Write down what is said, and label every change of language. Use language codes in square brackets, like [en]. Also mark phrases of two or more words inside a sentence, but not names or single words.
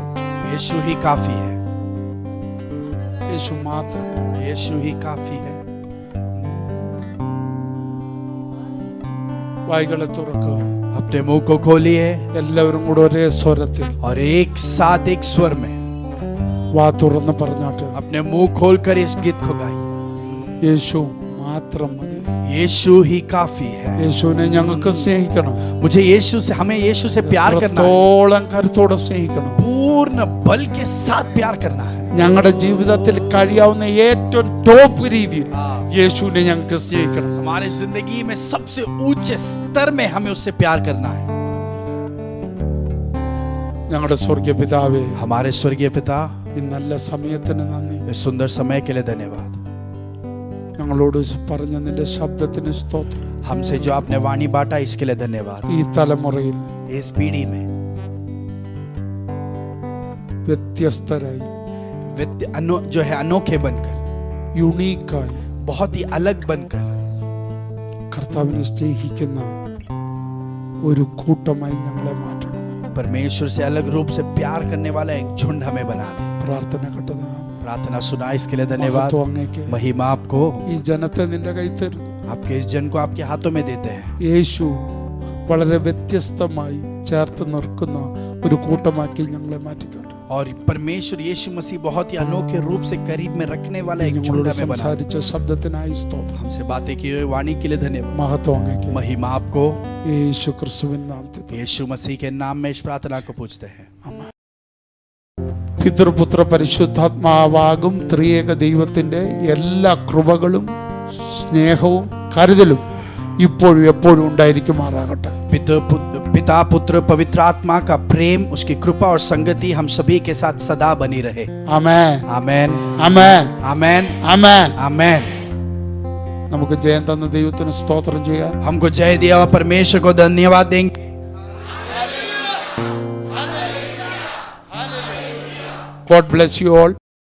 [hi] यीशु ही काफी है. [ml] യേശു മാത്രം. [hi] यीशु ही काफी है. [ml] വായികളെ തുറക്കുക. [hi] अपने मुंह को खोलिए [ml] എല്ലാവരും കൂടെ ഒരേ സ്വരത്തിൽ [hi] और एक साथ एक स्वर में [ml] വാ തുറന്ന് പറഞ്ഞാട്ട് [hi] अपने मुंह खोलकर इस गीत को गाइए। [ml] യേശു മാത്രം മതി. [hi] यीशु ही काफी है। [ml] യേശുവിനെ ഞങ്ങൾക്ക് സ്നേഹിക്കണം. [hi] मुझे यीशु से, हमें यीशु से प्यार करना है, [ml] എത്രത്തോളം കരുത്തോടെ സ്നേഹിക്കണം. [hi] पूर्ण बल के साथ प्यार करना है। [ml] ഞങ്ങളുടെ ജീവിതത്തിൽ കഴിയാവുന്ന ഏറ്റവും ടോപ്പ് രീതിയിൽ യേശുവിനെ ഞങ്ങൾക്ക് സ്നേഹിക്കണം. [hi] हमारे जिंदगी में सबसे ऊंचे स्तर में हमें उससे प्यार करना है। [ml] ഞങ്ങളുടെ സ്വർഗീയ പിതാവേ, [hi] हमारे स्वर्गीय पिता, [ml] ഈ നല്ല സമയത്തിന് നന്ദി. [hi] इस सुंदर समय के लिए धन्यवाद। [ml] ഞങ്ങളോട് പറഞ്ഞ നിന്റെ ശബ്ദത്തിന് സ്തോത്രം. [hi] हमसे जो आपने वाणी बांटा इसके लिए धन्यवाद। [ml] ഈ തലമുറയിൽ [hi] इस पीढ़ी में [ml] വ്യത്യസ്തരായി, [hi] जो है अनोखे बनकर, [ml] യുണീക്കായി, [hi] बहुत ही अलग बनकर [ml] കർത്താവിനെ സ്നേഹിക്കുന്ന ഒരു കൂട്ടമായി ഞങ്ങളെ മാറ്റണം. [hi] परमेश्वर से अलग रूप से प्यार करने वाला एक झुंड हमें बना दे। [ml] പ്രാർത്ഥന കേട്ടതാ. [hi] प्रार्थना सुना इसके लिए धन्यवाद। [ml] മഹത്വം അങ്ങേക്ക്. [hi] महिमा आपको, [ml] ഈ ജനത്തെ നിന്റെ കൈ തരുന്നു. [hi] आपके इस जन को आपके हाथों में देते हैं। [ml] യേശു വളരെ വ്യത്യസ്തമായി ചേർത്ത് നിർക്കുന്ന ഒരു കൂട്ടമാക്കി ഞങ്ങളെ മാറ്റിക്കട്ടെ. [hi] और परमेश्वर यीशु मसीह बहुत ही अनोखे रूप से करीब में रखने वाला एक झुंड [ml] ഞങ്ങളോട് [hi] हमें बना दे। [ml] സംസാരിച്ച ശബ്ദത്തിനായി സ്തോത്രം. [hi] हमसे बातें की हुई वाणी के लिए धन्यवाद। [ml] മഹത്വം അങ്ങേക്ക്. [hi] महिमा आपको, [ml] യേശു ക്രിസ്തുവിൻ നാമത്തിൽ. [hi] यीशु मसीह के नाम में इस प्रार्थना को पूछते हैं। [ml] പിതൃപുത്ര പരിശുദ്ധാത്മാവാകും ത്രിയേക ദൈവത്തിന്റെ എല്ലാ കൃപകളും സ്നേഹവും കരുതലും ഇപ്പോഴും എപ്പോഴും ഉണ്ടായിരിക്കുമാറാകട്ടെ. [hi] पिता पुत्र पवित्र आत्मा का प्रेम, उसकी कृपा और संगति हम सभी के साथ सदा बनी रहे। [ml] ആമേൻ, [hi] आमेन, [ml] ആമേൻ, [hi] आमेन, [ml] ആമേൻ. [hi] आमेन। [ml] നമുക്ക് ജയം തന്ന ദൈവത്തിന് സ്തോത്രം ചെയ്യാം. [hi] हमको जय दिया हुआ परमेश्वर को धन्यवाद देंगे। [en] God bless you all.